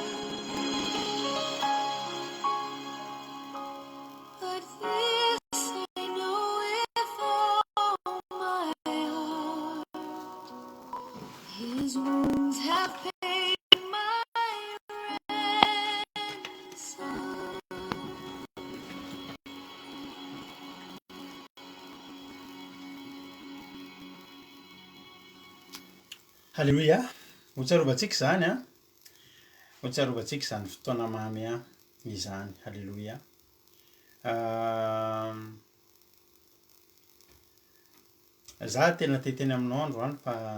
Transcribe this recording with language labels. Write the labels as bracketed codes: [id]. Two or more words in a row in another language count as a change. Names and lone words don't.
[en] But this I know with all my heart: His wounds have paid my ransom. [mg] halleloia hotsarovatsika zany a hotsarovatsika zany fotoana mamy a izany halleloia za tena teteny aminao androany fa